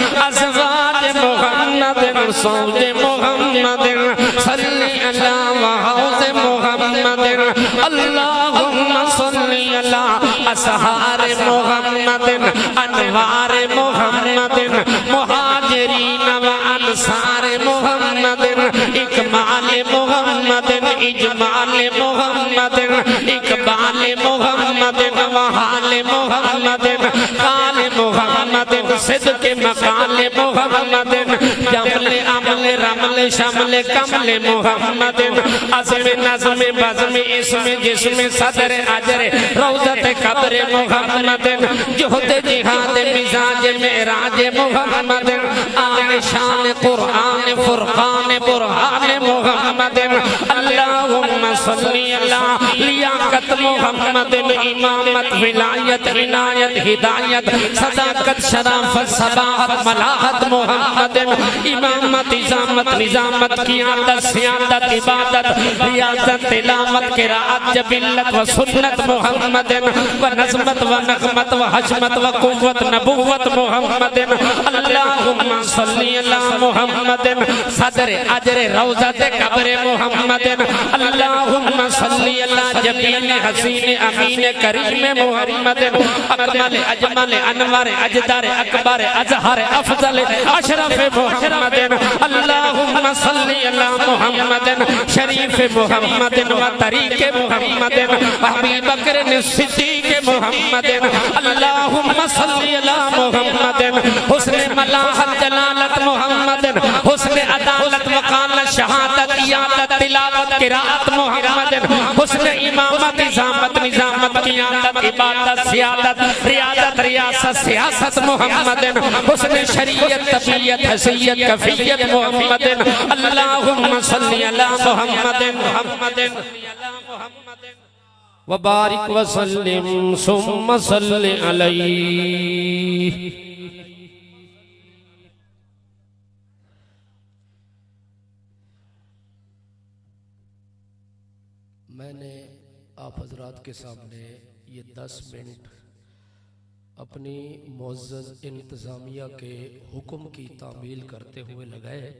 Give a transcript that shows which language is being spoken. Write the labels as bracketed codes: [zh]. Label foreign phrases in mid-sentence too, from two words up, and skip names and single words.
[ar] أزواج محمد سوج محمد صل على وحوض محمد اللهم صل على أسحار محمد أنوار محمد مهاجرين وأنصار محمد إكمال محمد إجمال محمد إقبال محمد وهال محمد قال محمد صدق مقال محمد جمل عمل عملے رملے شملے کملے محمد عزم نظم بزم اسمے جسمے صدر أجر روضة قبر محمد زهد جهاد مزاج معراج محمد آن شان قرآن فرقان برهان محمد اللهم صل على لياقة محمد إمامة ولاية عناية هداية صداقة شرافة صباحة ملاحة محمد إمامة إجامة نظامة قيادة سيادة عبادة رياضة تلاوة قراءة جبلة وسنة محمد ونظمة ونغمة وحشمة وقوة نبوة محمد اللهم صل على محمد صدر أجر روضة قبر محمد اللهم صل على جميل حسين أمين كريم محمد أكمل أجمل أنور أجدر أكبر أزهر أفضل أشرف محمد اللهم صل على محمد شريف محمد وطريق محمد أبو بكر صديق محمد اللهم صل على محمد حسن ملاحة جلالة محمد حسن عدالة وكالة شهادة عيادة تلاوة قراءة محمد حسن إمامة إعظامة نظامة قيادة عبادة سيادة رياضة رياسة سياسة محمد حسن شريعة طبيعة حسية كيفية محمد اللهم صل على محمد وبارك وسلم ثم صل عليه. [ur] میں نے آپ حضرات کے سامنے یہ 10 منٹ اپنی معزز انتظامیہ کے حکم کی تعمیل کرتے ہوئے لگائے.